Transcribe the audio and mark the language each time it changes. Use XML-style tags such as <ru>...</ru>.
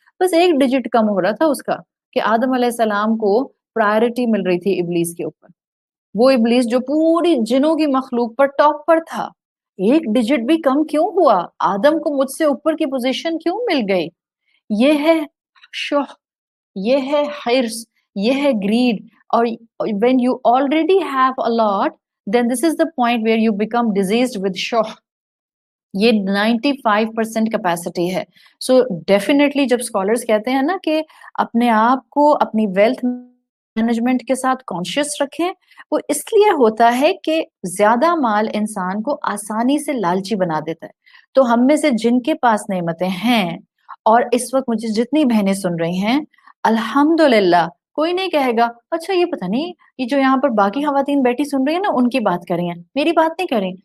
<ur>بس ایک ڈیجٹ کم ہو رہا تھا اس کا کہ آدم علیہ السلام کو پرائرٹی مل رہی تھی ابلیس کے اوپر. وہ ابلیس جو پوری جنوں کی مخلوق پر ٹاپ پر تھا، ایک ڈیجٹ بھی کم کیوں ہوا؟ آدم کو مجھ سے اوپر کی پوزیشن کیوں مل گئی؟ یہ ہے شح، یہ ہے حرص، یہ ہے گریڈ.</ur> <en>اور when you already have a lot, then this is the point where you become diseased with شح.</en> <ur>یہ 95% کیپیسٹی ہے. سو ڈیفینیٹلی جب اسکالرس کہتے ہیں نا کہ اپنے آپ کو اپنی ویلتھ مینجمنٹ کے ساتھ کانشیس رکھیں، وہ اس لیے ہوتا ہے کہ زیادہ مال انسان کو آسانی سے لالچی بنا دیتا ہے. تو ہم میں سے جن کے پاس نعمتیں ہیں، اور اس وقت مجھے جتنی بہنیں سن رہی ہیں، الحمدللہ کوئی نہیں کہے گا اچھا یہ پتہ نہیں یہ جو یہاں پر باقی خواتین بیٹھی سن رہی ہیں نا ان کی بات کر رہی ہیں، میری بات نہیں کریں.</ur>